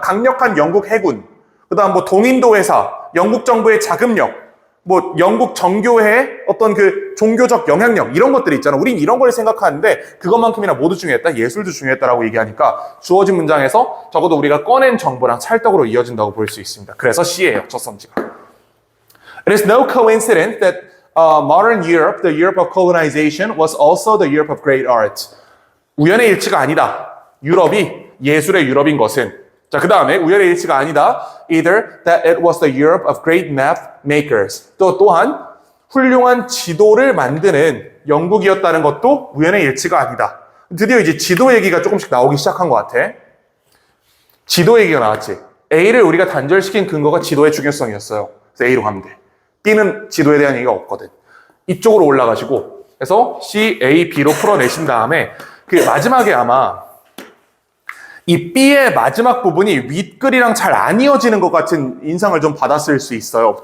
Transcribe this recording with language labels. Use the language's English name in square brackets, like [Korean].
[Korean] 강력한 영국 해군, 그 다음 뭐 동인도 회사, 영국 정부의 자금력, 뭐 영국 정교회의 어떤 그 종교적 영향력, 이런 것들이 있잖아. 우린 이런 걸 생각하는데 그것만큼이나 모두 중요했다. 예술도 중요했다라고 얘기하니까 주어진 문장에서 적어도 우리가 꺼낸 정보랑 찰떡으로 이어진다고 볼 수 있습니다. 그래서 C예요, 첫 선지가. [English] It is no coincidence that modern Europe, the Europe of colonization, was also the Europe of great art. [Korean] 우연의 일치가 아니다. 유럽이 예술의 유럽인 것은. 자, 그 다음에 우연의 일치가 아니다. [English] Either that it was the Europe of great map makers. [Korean] 또한 훌륭한 지도를 만드는 영국이었다는 것도 우연의 일치가 아니다. 드디어 이제 지도 얘기가 조금씩 나오기 시작한 것 같아. 지도 얘기가 나왔지. A를 우리가 단절시킨 근거가 지도의 중요성이었어요. 그래서 A로 가면 돼. B는 지도에 대한 얘기가 없거든. 이쪽으로 올라가시고, 그래서 C, A, B로 풀어내신 다음에 그 마지막에 아마 이 B의 마지막 부분이 윗글이랑 잘 안 이어지는 것 같은 인상을 좀 받았을 수 있어요.